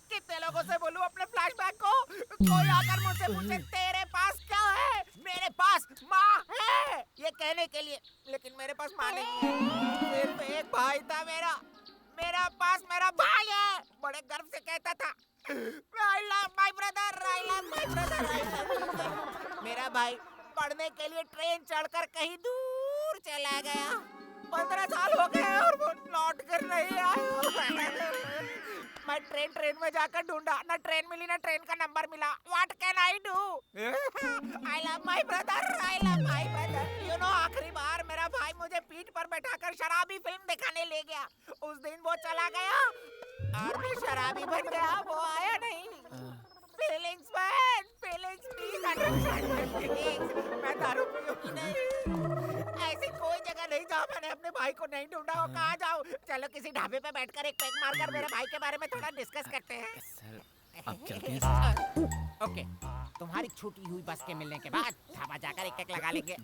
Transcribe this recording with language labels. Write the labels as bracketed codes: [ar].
[hi] कितने लोगों से बोलूं अपने फ्लैशबैक को? कोई आकर मुझसे पूछे तेरे पास क्या है? मेरे पास माँ है ये कहने के लिए, लेकिन मेरे पास माँ नहीं है। सिर्फ एक भाई था मेरा, मेरा पास मेरा भाई है। बड़े गर्व से कहता था, [en] I love my brother, [hi] I love my brother, I love my brother। मेरा भाई पढ़ने के लिए ट्रेन चढ़कर कहीं दूर चला गया। 15 साल हो गए और वो लौट कर नहीं आया। मैं ट्रेन में जाकर ढूंढा, ना ट्रेन मिली ना ट्रेन का नंबर मिला। [en] What can I do? I love my brother, I love my brother। You know [hi] आखिरी बार मेरा भाई मुझे पीठ पर बैठाकर शराबी फिल्म दिखाने ले गया। उस दिन वो चला गया और मैं शराबी बन गया, वो आया नहीं। [en] Feelings man, feelings please understand my feelings। [hi] मैं दारू पीऊंगी नहीं। ऐसी कोई जगह नहीं जहाँ मैंने अपने भाई को नहीं ढूंढा हो। कहाँ जाऊँ? चलो किसी ढाबे पे बैठकर एक पैक मारकर मेरे भाई के बारे में थोड़ा डिस्कस करते हैं। सर आप चलते हैं। ओके, तुम्हारी छूटी हुई बस के मिलने के बाद ढाबा जाकर एक लगा लेंगे।